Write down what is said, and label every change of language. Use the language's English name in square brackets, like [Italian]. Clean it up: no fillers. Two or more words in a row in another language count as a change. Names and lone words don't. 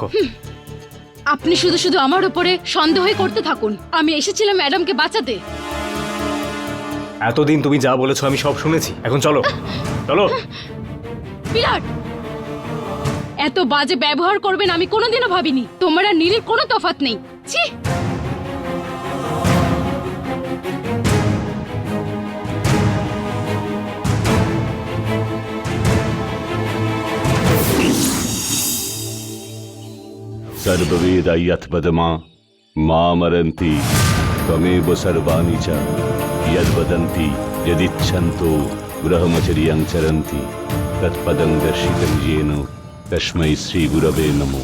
[Bangla] আপনি শুধু শুধু আমার উপরে সন্দেহই করতে থাকুন। আমি এসেছিলাম ম্যাডামকে বাঁচাতে। এতদিন তুমি যা বলেছো আমি সব শুনেছি। এখন চলো, চলো। বিরাট, এত বাজে ব্যবহার করবেন আমি কোনোদিনও ভাবিনি। তোমার আর নীলের কোনো তফাৎ নেই। ছি! [Sanskrit] सर्ववेदैयत्पदमा मामरन्ति त्वमेव सर्वाणि च यद्वदन्ति यदिच्छन्तो ब्रह्मचर्यं चरन्ति तत्पदं दर्शितं येन तस्मै श्रीगुरवे नमो।